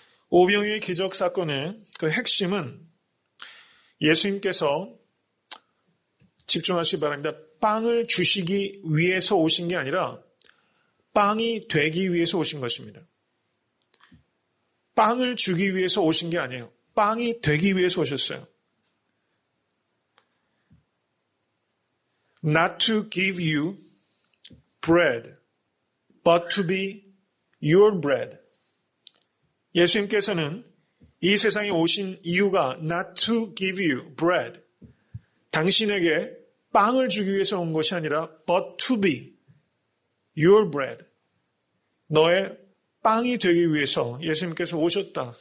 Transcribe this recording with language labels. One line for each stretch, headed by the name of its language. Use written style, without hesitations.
Korean: 오병이어의 기적 사건의 그 핵심은 예수님께서 집중하시기 바랍니다. 빵을 주시기 위해서 오신 게 아니라 빵이 되기 위해서 오신 것입니다. 빵을 주기 위해서 오신 게 아니에요. 빵이 되기 위해서 오셨어요.
English: Not to give you bread, but to be your bread.
Korean: 예수님께서는 이 세상에 오신 이유가
English: not to give you bread,
Korean: 당신에게 빵을 주기 위해서 온 것이 아니라
English: but to be your bread,
Korean: 너의 빵이 되기 위해서 예수님께서 오셨다.